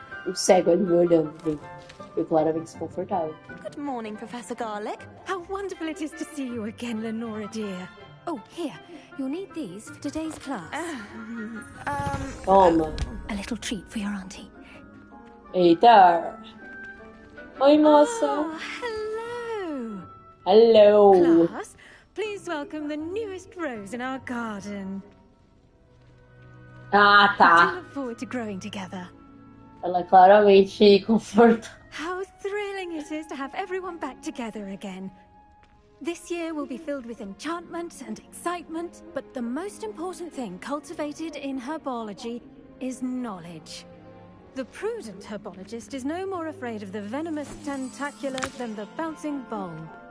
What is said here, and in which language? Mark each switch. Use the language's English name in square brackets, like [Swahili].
[Portuguese] O cego ali me olhando, gente. Eu claramente desconfortável. [English] Good morning, Professor Garlic. How wonderful it is to see you again, Lenora dear. Oh, here. You'll need these for today's class. [Portuguese] Toma. [English] A little treat for your auntie. [Portuguese] Eita. Oi, moça. [English] Oh, hello. Hello. Class, please welcome the newest rose in our garden. Ah, I do [Portuguese] tá. [English] look forward to growing together. [Portuguese] Ela claramente confortável. [English] How thrilling it is to have everyone back together again. This year will be filled with enchantment and excitement, but the most important thing cultivated in herbology is knowledge. The prudent herbologist is no more afraid of the venomous tentacula than the bouncing bulb.